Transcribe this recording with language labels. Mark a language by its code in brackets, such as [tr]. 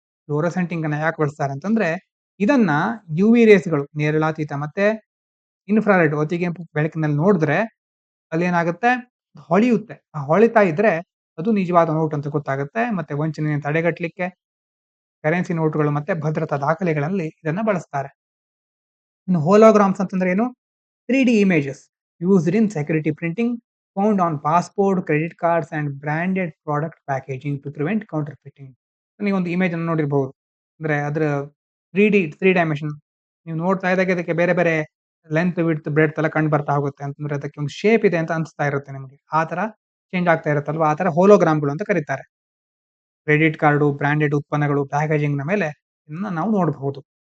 [kn] Fluorescent ink ಅನ್ನ ಯಾಕೆ ಬಳಸ್ತಾರೆ ಅಂತಂದ್ರೆ ಇದನ್ನ UV ರೇಸ್ಗಳು, ನೇರಳಾತೀತ ಮತ್ತೆ ಇನ್ಫ್ರಾರೆಡ್ ಅತಿಗೆಂಪು ಬೆಳಕಿನಲ್ಲಿ ನೋಡಿದ್ರೆ ಅಲ್ಲಿ ಏನಾಗುತ್ತೆ? ಹೊಳೆಯುತ್ತೆ. ಆ ಹೊಳಿತಾ ಇದ್ರೆ ಅದು ನಿಜವಾದ ನೋಟ್ ಅಂತ ಗೊತ್ತಾಗುತ್ತೆ. ಮತ್ತೆ ವಂಚನೆ ತಡೆಗಟ್ಟಲಿಕ್ಕೆ ಕರೆನ್ಸಿ ನೋಟುಗಳು ಮತ್ತೆ ಭದ್ರತಾ ದಾಖಲೆಗಳಲ್ಲಿ ಇದನ್ನ ಬಳಸ್ತಾರೆ. ಇನ್ನು ಹೋಲೋಗ್ರಾಮ್ಸ್ ಅಂತಂದ್ರೆ ಏನು? [en] 3D images used in security printing found on passport, credit cards and branded product packaging to prevent counterfeiting. [kn] ನೀವು ಒಂದು ಇಮೇಜ್ ಅನ್ನು ನೋಡಿರಬಹುದು. ಅಂದ್ರೆ ಅದರ 3 ಡೈಮೆನ್ಷನ್ ನೀವು ನೋಡ್ತಾ ಇದ್ದಾಗ ಇದಕ್ಕೆ ಬೇರೆ ಬೇರೆ ಲೆಂತ್, ವಿಡ್ತ್, ಬ್ರೆಡ್ತ್ ಎಲ್ಲ ಕಂಡು ಬರ್ತಾ ಹೋಗುತ್ತೆ. ಅಂತಂದ್ರೆ ಅದಕ್ಕೆ ಒಂದು ಶೇಪ್ ಇದೆ ಅಂತ ಅನಿಸ್ತಾ ಇರುತ್ತೆ ನಿಮಗೆ. ಆ ತರ ಚೇಂಜ್ ಆಗ್ತಾ ಇರುತ್ತಲ್ವಾ, ಆ ತರ ಹೋಲೋಗ್ರಾಮ್ಗಳು ಅಂತ ಕರೀತಾರೆ. ಕ್ರೆಡಿಟ್ ಕಾರ್ಡು, ಬ್ರಾಂಡೆಡ್ ಉತ್ಪನ್ನಗಳು, ಪ್ಯಾಕೇಜಿಂಗ್ ನ ಮೇಲೆ ಇದನ್ನ ನಾವು ನೋಡಬಹುದು.